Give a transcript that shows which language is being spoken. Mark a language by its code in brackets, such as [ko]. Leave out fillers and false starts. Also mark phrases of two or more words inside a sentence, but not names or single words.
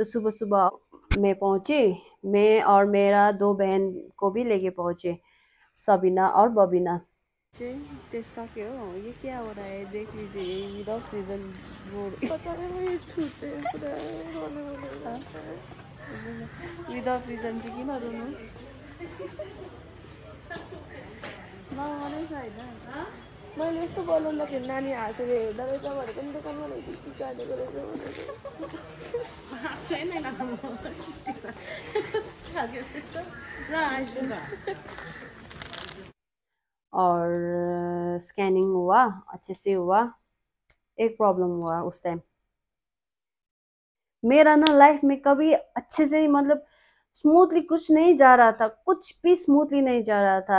[hi] तो सुबह सुबह मैं पहुंची, मैं और मेरा 2 बहन को भी लेके पहुंचे, सबीना और बबीना। जैसा कि ये क्या हो रहा है देख लीजिए, [en] without reason [hi] पता है वो ये छूते हैं पूरा रोने [en] without reason [ne] चाहिँ किन रुनु नआउनै छैन। मैले यस्तो बोलाउँदाखेरि नानी हाँसेर हेर्दा रहेछ भनेको नि दोकानमा टिका काटेको रहेछ [hi] और स्कैनिंग हुआ, अच्छे से हुआ। एक प्रॉब्लम हुआ उस टाइम, मेरा ना लाइफ में कभी अच्छे से मतलब स्मूथली कुछ नहीं जा रहा था, कुछ भी स्मूथली नहीं जा रहा था।